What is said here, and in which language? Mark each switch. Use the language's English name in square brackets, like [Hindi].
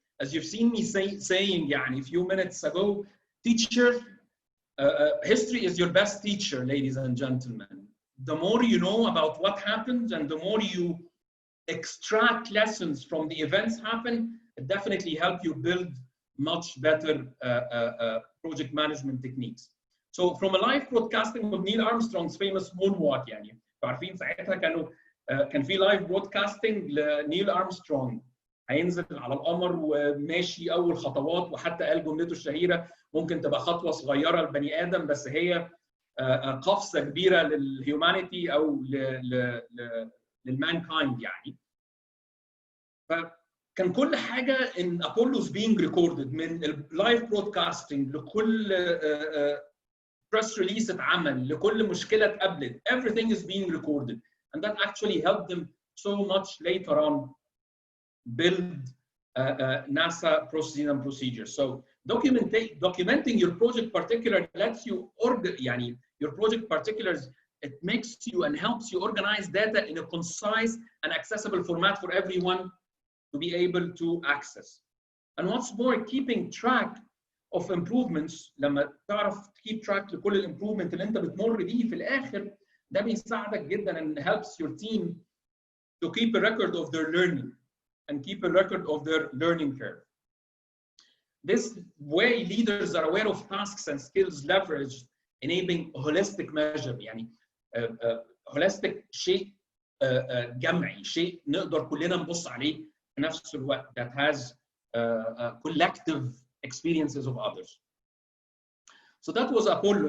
[English] As you've seen me saying يعني a few minutes ago, teacher, history is your best teacher, ladies and gentlemen. The more you know about what happened and the more you extract lessons from the events happen, it definitely help you build much better project management techniques. So from a live broadcasting of Neil Armstrong's famous moonwalk, [Arabic] يعني عارفين ساعتها كان في لايف برودكاستنج لنيل ارمسترونج هينزل على القمر وماشي اول خطوات, وحتى قال جملته الشهيره ممكن تبقى خطوه صغيره لبني ادم بس هي قفزه كبيره للهيومانيتي او للمانكايند يعني. فكان كل حاجه ان ابولو's being recorded, من اللايف برودكاستنج لكل بريس ريليس اتعمل لكل مشكله اتقابلت, [English] everything is being recorded. And that actually helped them so much later on build NASA processes and procedures. So documenting your project particular lets you يعني your project particulars, it makes you and helps you organize data in a concise and accessible format for everyone to be able to access. And what's more, keeping track of improvements, [Arabic] لما تعرف [English] keep track [Arabic] لكل الامبروفمنت اللي انت بتمر بيه في الاخر, ده بيساعدك جدا [English] and helps your team to keep a record of their learning and keep a record of their learning curve. This way leaders are aware of tasks and skills leveraged, enabling holistic measure. [Arabic] يعني holistic شيء جمعي, شيء نقدر كلنا نبص عليه في نفس الوقت, [English] that has collective experiences of others. So that was Apollo.